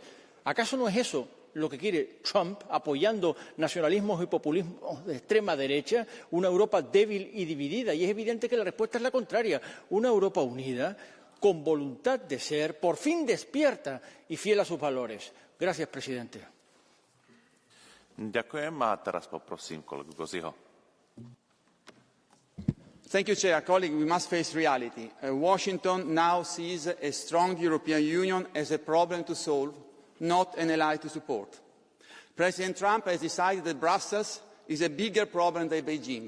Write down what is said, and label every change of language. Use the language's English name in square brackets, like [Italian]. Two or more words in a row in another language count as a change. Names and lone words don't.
[Spanish] ¿Acaso no es eso lo que quiere Trump, apoyando nacionalismos y populismos de extrema derecha, una Europa débil y dividida? Y es evidente que la respuesta es la contraria, una Europa unida, con voluntad de ser, por fin despierta y fiel a sus valores. Gracias, presidente. [Slovak] Ďakujem a teraz poprosím kolegu Goziho. [English] Thank you, Chair. Colleague, we must face reality. Washington now sees a strong European Union as a problem to solve, not an ally to support. President Trump has decided that Brussels is a bigger problem than Beijing.